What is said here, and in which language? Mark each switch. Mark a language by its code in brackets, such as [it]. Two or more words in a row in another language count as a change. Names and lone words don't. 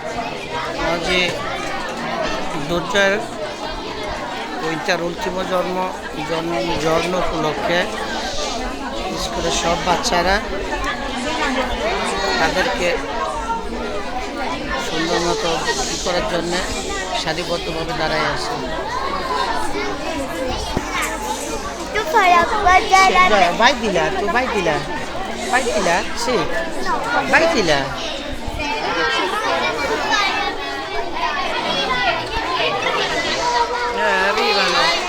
[it] Oggi Ducer Winter ultimo giorno [bn] উপলক্ষে স্কুলের সব বাচ্চারা তাদেরকে সুন্দর মতো করার জন্য সারিবদ্ধভাবে দাঁড়ায় আছে। [it] Vai di là, tu vai di là. Vai di là? Sì. Vai di là. Arrivano.